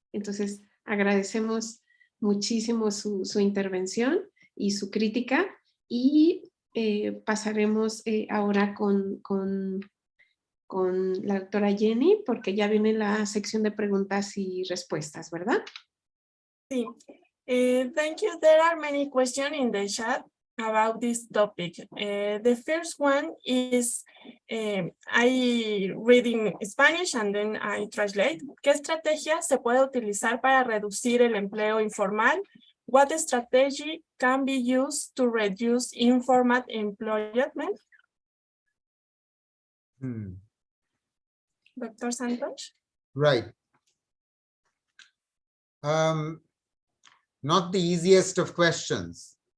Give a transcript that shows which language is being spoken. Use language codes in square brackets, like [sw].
[es] Entonces, agradecemos muchísimo su intervención y su crítica, y pasaremos ahora con la doctora Jenny, porque ya viene la sección de preguntas y respuestas, ¿verdad? [en] Sí. Thank you. There are many questions in the chat about this topic. The first one is, I read in Spanish and then I translate. [es] ¿Qué estrategia se puede utilizar para reducir el empleo informal? [en] What strategy can be used to reduce informal employment? Dr. Santos? Right. Not the easiest of questions.